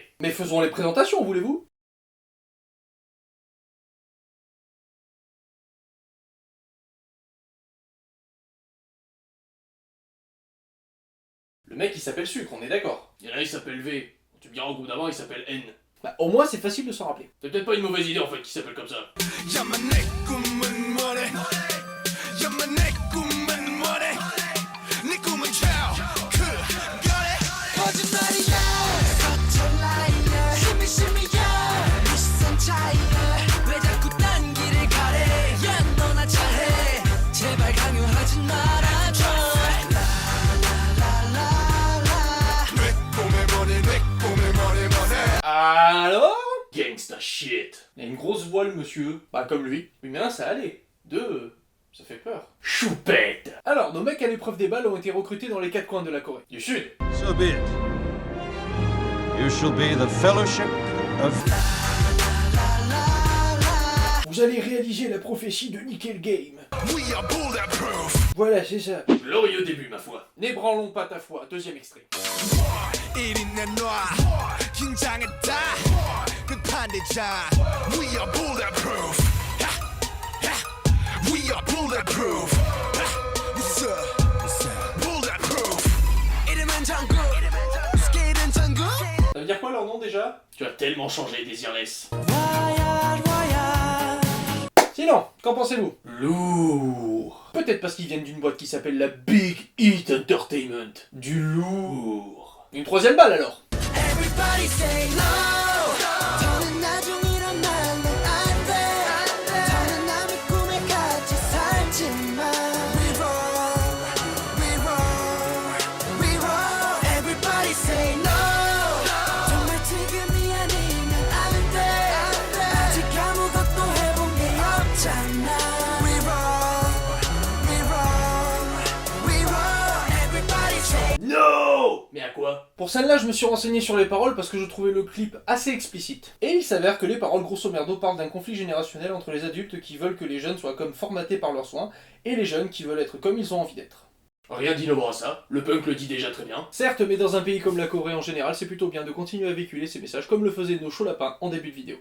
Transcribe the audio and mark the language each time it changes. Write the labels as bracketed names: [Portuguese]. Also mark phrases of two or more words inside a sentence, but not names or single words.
[French] Mais faisons les présentations, voulez-vous? Le mec il s'appelle Sucre, on est d'accord. Il y en a, il s'appelle V. Tu me diras au bout d'avant, il s'appelle N. Bah au moins c'est facile de s'en rappeler. C'est peut-être pas une mauvaise idée en fait, qui s'appelle comme ça. [Korean] 야만 내 꿈은 뭐래? 야만 내 꿈은 뭐래? 네 꿈은 그거래? 거짓말이야 서툴라이야 시미시미야 이 시선 차이야 왜 자꾸 딴 길을 가래 야 너나 잘해 제발 강요하진 말아줘 내 꿈의 머리 내 꿈의 머리 [French] Alors? [English] Gangsta shit. [French] Il a une grosse voile, monsieur. Bah comme lui. Oui mais un, ça allait. Deux, ça fait peur. Choupette. Alors, nos mecs à l'épreuve des balles ont été recrutés dans les quatre coins de la Corée. Du sud. [English] So be it. You shall be the fellowship of... [French] Vous allez réaliser la prophétie de Nickel Game. [English] We are bulletproof. [French] Voilà, c'est ça. Glorieux début, ma foi. N'ébranlons pas ta foi. Deuxième extrait. [Korean] 1인 내놔 긴장했다 끝판대자 [English] We are bulletproof. We are bulletproof. What's up? [Korean] Bulletproof. 이름은 정국 스킬은 전국. [French] Ça veut dire quoi leur nom déjà? Tu as tellement changé, Désirless. Voyage, voyage Sinon, qu'en pensez-vous? Lourd. Peut-être parce qu'ils viennent d'une boîte qui s'appelle la Big Hit Entertainment. Du lourd. Une troisième balle alors. [English] Everybody say no [Korean] 더는 나중이란 말로 안돼 더는 남의 꿈에 같이 살지마 [English] We roll, we roll, we roll Everybody say no [Korean] 정말 지금이 아니면 안돼 아직 아무것도 해본 게 없잖아 [English] We roll, we roll, we roll Everybody say No. [French] Mais à quoi? Pour celle-là, je me suis renseigné sur les paroles parce que je trouvais le clip assez explicite. Et il s'avère que les paroles grosso merdo parlent d'un conflit générationnel entre les adultes qui veulent que les jeunes soient comme formatés par leurs soins et les jeunes qui veulent être comme ils ont envie d'être. Rien d'innovant à ça. Le punk le dit déjà très bien. Certes, mais dans un pays comme la Corée en général, c'est plutôt bien de continuer à véhiculer ces messages comme le faisaient nos chauds lapins en début de vidéo.